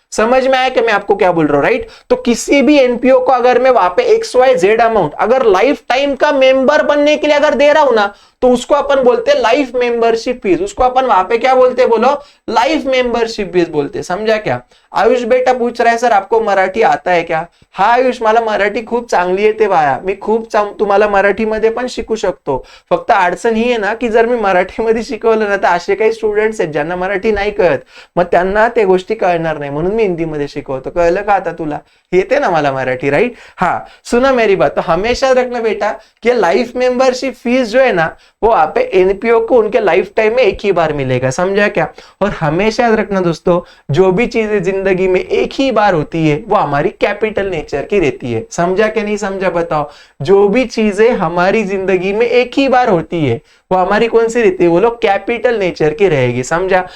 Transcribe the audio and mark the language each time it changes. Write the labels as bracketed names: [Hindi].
[Hindi] समझ में आया कि मैं आपको क्या बोल रहा हूं, राइट। तो किसी भी एनपीओ को अगर मैं वहां पे XYZ अमाउंट अगर लाइफ टाइम का मेंबर बनने के लिए अगर दे रहा हूं ना, तो उसको अपन बोलते हैं लाइफ मेंबरशिप फीस। उसको अपन वहां पे क्या बोलते हैं, बोलो लाइफ मेंबरशिप फीस बोलते हैं। समझा क्या। आयुष बेटा पूछ रहा है सर आपको मराठी आता है क्या। [Marathi] हा आयुष, मला मराठी खूप चांगली येते बाया, मी खूप तुम्हाला मराठीमध्ये पण शिकू शकतो। फक्त अडचण ही आहे ना की जर मी मराठीमध्ये शिकवलं ना तर असे काही स्टुडंट्स आहेत ज्यांना मराठी नाही कळत, मग त्यांना त्या गोष्टी कळणार नाही, म्हणून मी हिंदीमध्ये शिकवतो। कळलं का आता तुला, येते ना मला मराठी, राइट। [Hindi] हाँ सुना मेरी बात। तो हमेशा रखना बेटा कि लाइफ मेंबरशिप फीस जो है ना वो आप एनपीओ को उनके लाइफ टाइम में एक ही बार मिलेगा। समझा क्या। और हमेशा याद रखना दोस्तों, जो भी चीजें जिंदगी में एक ही बार होती है वो हमारी कैपिटल नेचर की रहती है। समझा क्या नहीं समझा बताओ। जो भी चीजें हमारी जिंदगी में एक ही बार होती है वो हमारी कौन सी रहती है, वो लोग कैपिटल नेचर की रहेगी। समझा।